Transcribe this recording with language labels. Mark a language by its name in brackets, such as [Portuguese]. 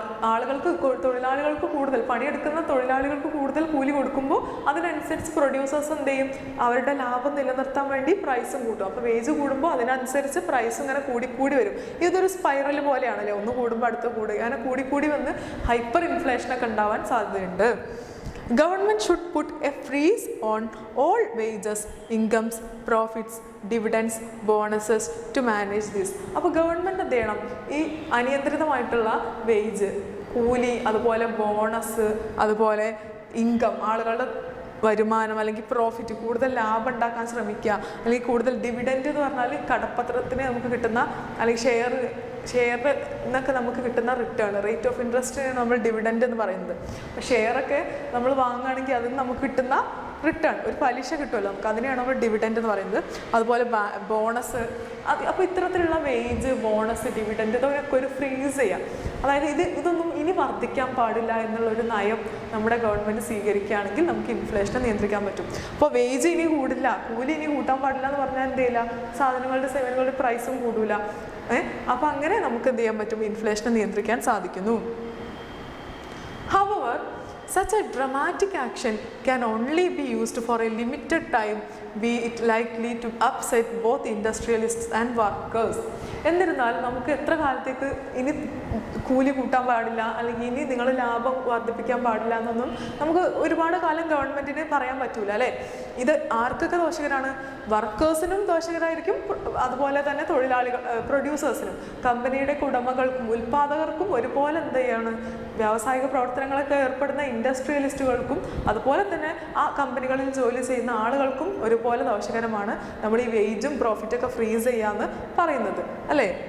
[Malayalam] ആളുകൾക്ക് തൊഴിലാളികൾക്ക് കൂടുതൽ പണിയെടുക്കുന്ന തൊഴിലാളികൾക്ക് കൂടുതൽ കൂലി കൊടുക്കുമ്പോൾ അതിനനുസരിച്ച് പ്രൊഡ്യൂസേഴ്സ് എന്ത് ചെയ്യും, അവരുടെ ലാഭം നിലനിർത്താൻ വേണ്ടി പ്രൈസും കൂട്ടും. അപ്പോൾ വേജ് കൂടുമ്പോൾ അതിനനുസരിച്ച് പ്രൈസ് ഇങ്ങനെ കൂടി വരും. ഇതൊരു സ്പൈറൽ പോലെയാണല്ലേ, ഒന്ന് കൂടുമ്പോൾ അടുത്ത് കൂടുക, അങ്ങനെ കൂടി വന്ന് ഹൈപ്പർ ഇൻഫ്ലേഷനൊക്കെ ഉണ്ടാവാൻ സാധ്യതയുണ്ട്. [English] Government should put a freeze on all wages, incomes, profits, dividends, bonuses to manage this. [Malayalam] അപ്പോൾ ഗവൺമെൻറ് എന്ത് ചെയ്യണം, ഈ അനിയന്ത്രിതമായിട്ടുള്ള വേജ്, കൂലി, അതുപോലെ ബോണസ്, അതുപോലെ ഇൻകം, ആളുകളുടെ വരുമാനം അല്ലെങ്കിൽ പ്രോഫിറ്റ്, കൂടുതൽ ലാഭം ഉണ്ടാക്കാൻ ശ്രമിക്കുക. അല്ലെങ്കിൽ കൂടുതൽ ഡിവിഡൻഡ് എന്ന് പറഞ്ഞാൽ കടപ്പത്രത്തിന് നമുക്ക് കിട്ടുന്ന, അല്ലെങ്കിൽ ഷെയറിൽ നിന്നൊക്കെ നമുക്ക് കിട്ടുന്ന റിട്ടേൺ, റേറ്റ് ഓഫ് ഇൻട്രസ്റ്റ് നമ്മൾ ഡിവിഡൻഡ് എന്ന് പറയുന്നത്. ഷെയറൊക്കെ നമ്മൾ വാങ്ങുകയാണെങ്കിൽ അതിന് നമുക്ക് കിട്ടുന്ന റിട്ടേൺ, ഒരു പലിശ കിട്ടുമല്ലോ നമുക്ക്, അതിനെയാണ് നമ്മൾ ഡിവിഡൻഡ് എന്ന് പറയുന്നത്. അതുപോലെ ബോണസ്, അപ്പോൾ ഇത്തരത്തിലുള്ള വേജ്, ബോണസ്, ഡിവിഡൻഡ് ഇതൊക്കെ ഒരു ഫ്രീസ് ചെയ്യാം. അതായത് ഇതൊന്നും ഇനി വർദ്ധിക്കാൻ പാടില്ല എന്നുള്ളൊരു നയം നമ്മുടെ ഗവൺമെൻറ് സ്വീകരിക്കുകയാണെങ്കിൽ നമുക്ക് ഇൻഫ്ലേഷനെ നിയന്ത്രിക്കാൻ പറ്റും. അപ്പോൾ വേജ് ഇനി കൂടില്ല, കൂലി ഇനി കൂട്ടാൻ പാടില്ല എന്ന് പറഞ്ഞാൽ എന്ത് ചെയ്യില്ല, സാധനങ്ങളുടെ സേവനങ്ങളുടെ പ്രൈസും കൂടില്ല. അപ്പോൾ അങ്ങനെ നമുക്ക് എന്ത് ചെയ്യാൻ പറ്റും, ഇൻഫ്ലേഷനെ നിയന്ത്രിക്കാൻ സാധിക്കുന്നു. [English] However, such a dramatic action can only be used for a limited time, be it likely to upset both industrialists and workers. [Malayalam] എന്നിരുന്നാൽ നമുക്ക് എത്ര കാലത്തേക്ക് ഇനി കൂലി കൂട്ടാൻ പാടില്ല, അല്ലെങ്കിൽ ഇനി നിങ്ങൾ ലാഭം വർദ്ധിപ്പിക്കാൻ പാടില്ല എന്നൊന്നും നമുക്ക് ഒരുപാട് കാലം ഗവൺമെൻറ്റിന് പറയാൻ പറ്റൂല അല്ലേ. ഇത് ആർക്കൊക്കെ ദോഷകരാണ്, വർക്കേഴ്സിനും ദോഷകരായിരിക്കും, അതുപോലെ തന്നെ പ്രൊഡ്യൂസേഴ്സിനും, കമ്പനിയുടെ ഉടമകൾക്കും ഉൽപ്പാദകർക്കും ഒരുപോലെ എന്ത് ചെയ്യാണ്, വ്യാവസായിക പ്രവർത്തനങ്ങളൊക്കെ ഏർപ്പെടുന്ന ഇൻഡസ്ട്രിയലിസ്റ്റുകൾക്കും അതുപോലെ തന്നെ ആ കമ്പനികളിൽ ജോലി ചെയ്യുന്ന ആളുകൾക്കും ഒരുപോലെ ദോഷകരമാണ് നമ്മൾ ഈ വേജും പ്രോഫിറ്റൊക്കെ ഫ്രീസ് ചെയ്യാന്ന് പറയുന്നത് അല്ലേ.